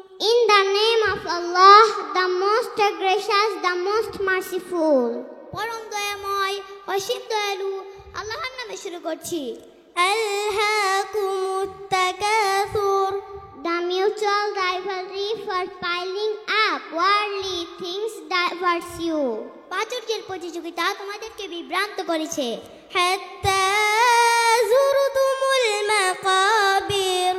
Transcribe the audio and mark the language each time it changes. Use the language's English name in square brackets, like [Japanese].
[English] In the name of Allah, the most gracious, the most merciful. [Bangla] পরম দয়াময়, অসীম দয়ালু আল্লাহর নামে শুরু করছি। [Arabic] আলহাকুমুত তাকাসুর। [English] The mutual rivalry for piling up worldly things diverts you. [Bangla] প্রাচুর্যের প্রতিযোগিতা তোমাদেরকে বিভ্রান্ত করেছে। [Arabic] হাত্তা যুরতুমুল মাকাবির।